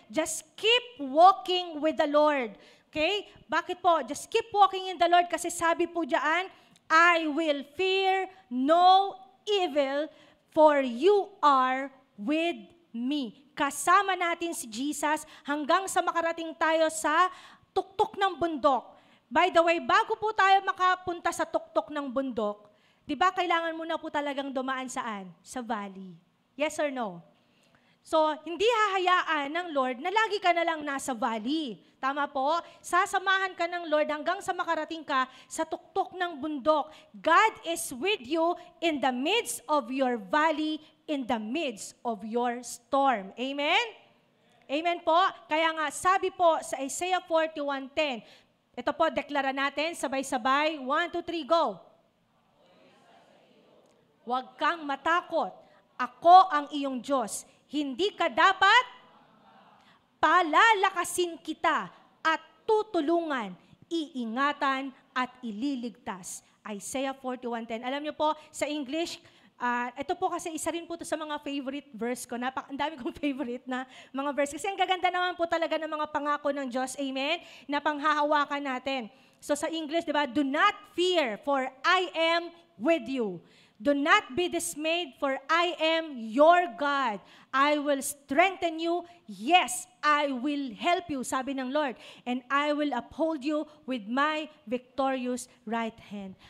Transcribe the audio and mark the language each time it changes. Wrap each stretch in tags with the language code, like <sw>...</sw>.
<en>Just keep walking with the Lord. Okay?</en> <tl>Bakit po?</tl> <en>Just keep walking in the Lord</en> <tl>kasi sabi po dyan,</tl> <en>I will fear no evil, for you are with me.</en> <tl>Kasama natin si Jesus hanggang sa makarating tayo sa tuktok ng bundok. By the way, bago po tayo makapunta sa tuktok ng bundok, di ba kailangan mo na po talagang dumaan saan? Sa valley.</tl> <en>Yes or no?</en> <tl>So, hindi hahayaan ng Lord na lagi ka na lang nasa valley. Tama po? Sasamahan ka ng Lord hanggang sa makarating ka sa tuktok ng bundok.</tl> <en>God is with you in the midst of your valley, in the midst of your storm.</en> <tl>Amen? Amen po? Kaya nga, sabi po sa Isaiah 41:10, ito po, deklara natin, sabay-sabay, 1, 2, 3, go. Huwag kang matakot. Ako ang iyong Diyos. Hindi ka dapat palalakasin kita at tutulungan, iingatan at ililigtas. Isaiah 41:10. Alam niyo po, sa English, ito po kasi isa rin po to sa mga favorite verse ko. Ang dami kong favorite na mga verse. Kasi ang gaganda naman po talaga ng mga pangako ng Diyos, amen, na panghahawakan natin. So sa English, di ba,</tl> <en>do not fear, for I am with you. Do not be dismayed, for I am your God. I will strengthen you. Yes, I will help you,</en> <tl>sabi ng Lord.</tl> <en>And I will uphold you with my victorious right hand.</en>